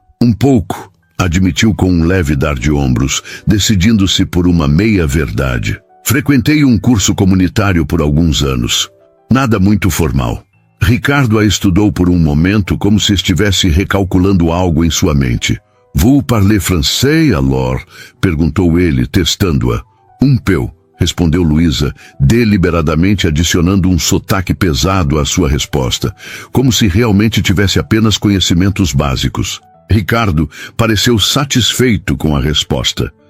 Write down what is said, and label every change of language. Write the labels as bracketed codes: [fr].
[pt] Um pouco, admitiu com um leve dar de ombros, decidindo-se por uma meia-verdade. Frequentei um curso comunitário por alguns anos. Nada muito formal. Ricardo a estudou por um momento como se estivesse recalculando algo em sua mente. [fr] Vous parlez français, alors? [pt] Perguntou ele, testando-a. [fr] Un peu, [pt] respondeu Luísa, deliberadamente adicionando um sotaque pesado à sua resposta, como se realmente tivesse apenas conhecimentos básicos. Ricardo pareceu satisfeito com a resposta.